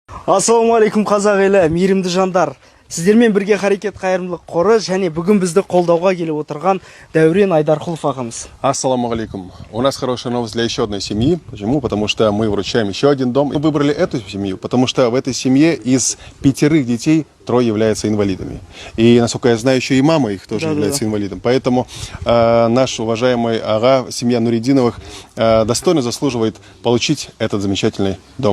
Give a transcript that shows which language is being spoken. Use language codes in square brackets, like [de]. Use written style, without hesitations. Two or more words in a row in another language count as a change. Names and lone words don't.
[kk] Ассалаумағалейкум қазақ елі, мейірімді жандар. Сіздермен бірге Харекет қайырымдылық қоры және бүгін бізді қолдауға келіп отырған Дәурен Айдарқұлов ағамыз. [ar] السلام عليكم. [ru] У нас хорошая новость для еще одной семьи. Почему? Потому что мы вручаем еще один дом. Мы выбрали эту семью, потому что в этой семье из 5 детей 3 являются инвалидами. И, насколько я знаю, еще и мама их тоже является инвалидом. Поэтому наш уважаемый ага, семья Нуридиновых достойно заслуживает получить этот замечательный дом.